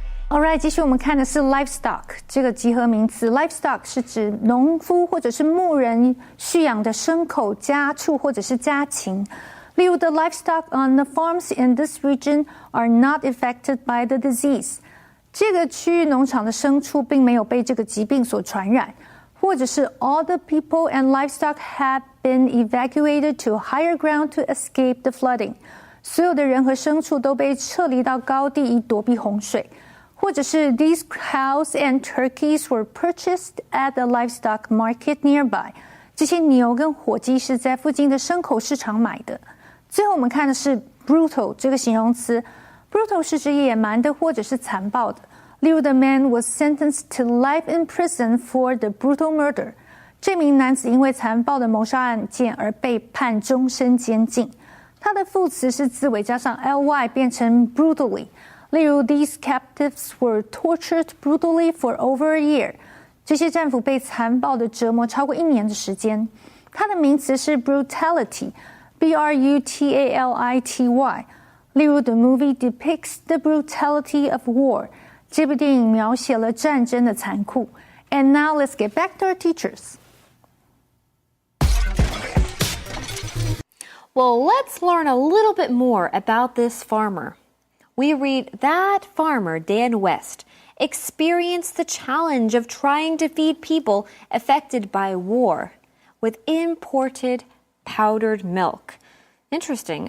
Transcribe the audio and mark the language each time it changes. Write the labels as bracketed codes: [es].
[zh] Alright， 继续我们看的是 livestock 这个集合名词。 livestock 是指农夫或者是牧人蓄养的牲口、家畜或者是家禽。例如 [en] the livestock on the farms in this region are not affected by the disease。 [zh] 这个区域农场的牲畜并没有被这个疾病所传染。或者是 [en] all the people and livestock have been evacuated to higher ground to escape the flooding。 [zh] 所有的人和牲畜都被撤离到高地以躲避洪水。或者是 [en] these cows and turkeys were purchased at the livestock market nearby。 [zh] 这些牛跟火鸡是在附近的牲口市场买的。最后我们看的是 brutal 这个形容词。 Brutal 是指野蛮的或者是残暴的。例如 [en] The man was sentenced to life in prison for the brutal murder. [zh] 这名男子因为残暴的谋杀案件而被判终身监禁。它的副词是字尾加上 ly 变成 brutally。例如 [en] These captives were tortured brutally for over a year. [zh] 这些战俘被残暴的折磨超过1年的时间。它的名词是 brutality, B-R-U-T-A-L-I-T-Y. 例如 [en] The movie depicts the brutality of war. [zh] 这部电影描写了战争的残酷。 [en] And now let's get back to our teachers. Well, let's learn a little bit more about this farmer. We read that farmer, Dan West, experienced the challenge of trying to feed people affected by war with imported powdered milk. Interesting.